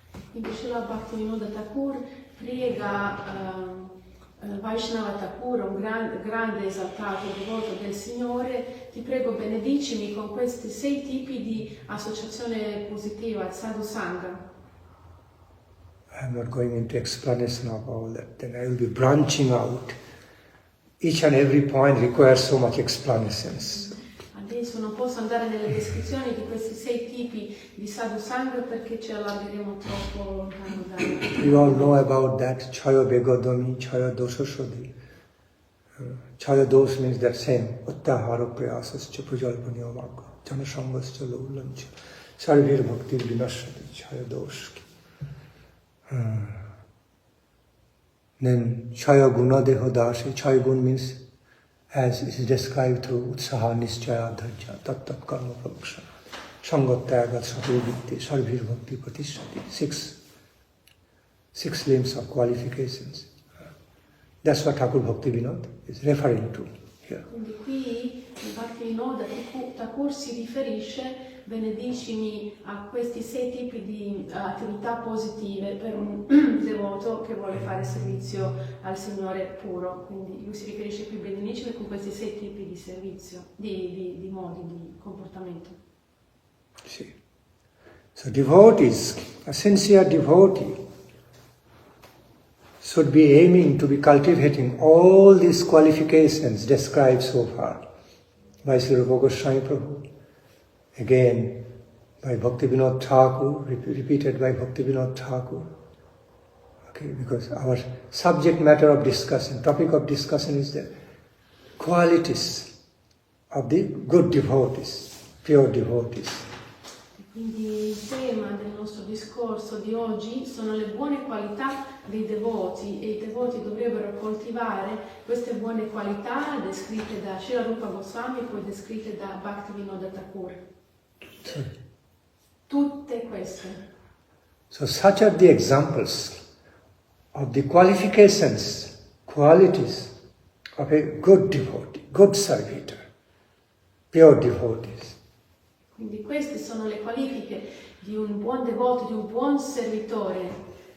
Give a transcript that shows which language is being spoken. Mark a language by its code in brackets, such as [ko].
[it] Quindi Srila Bhakti Nandan Thakur prega Vaishnava Thakur, un grande esaltato devoto del Signore, ti prego benedicimi con questi 6 tipi di associazione positiva, sadhu sangha. [en] I am not going into explanation of all that, then I will be branching out. Each and every point requires so much explanations. [it] Adesso non posso andare nelle descrizioni di questi 6 tipi di sadhu sangha perché ci allargheremo troppo lontano da... [en] You all know about that, [sa] Chaya Begodami, Chaya Dosha Shodhi. Chaya Dos [en] means that same, [sa] Uttahara Prayasascha Pujalpaniya Magga, Janasangascha Laulancha, Sarvir Bhakti Vinashati, Chaya Dos. [en] Then [sa] Chaya Guna Deho Dasi, Chaya Gun [en] means as is described through [sa] Utsaha Nischaya Dharja, Tat Karma Prakshana, Sangatyagat Satyavritti, Sarvir Bhakti Pratishati, [en] 6 limbs of qualifications. That's what Thakur Bhakti Vinod is referring to here. [it] Quindi qui il Bhakti Nandan Thakur si riferisce, benedicimi a questi 6 tipi di attività positive per un devoto che vuole fare servizio al Signore puro. Quindi lui si riferisce qui benedicimi con questi 6 tipi di servizio, di modi di comportamento. [en] See. So devotees, a sincere devotee, should be aiming to be cultivating all these qualifications described so far by Sri Rupa Goswami Prabhu, again by Bhakti Vinod Thakur, repeated by Bhakti Vinod Thakur, Okay, because our subject matter of discussion, topic of discussion is the qualities of the good devotees, pure devotees. [it] Quindi il tema del nostro discorso di oggi sono le buone qualità dei devoti e i devoti dovrebbero coltivare queste buone qualità descritte da Srila Rupa Goswami e poi descritte da Bhakti Nandan Swami. Tutte queste. [en] So such are the examples of the qualifications, qualities of a good devotee, good servitor, pure devotees. [it] Quindi queste sono le qualifiche di un buon devoto, di un buon servitore.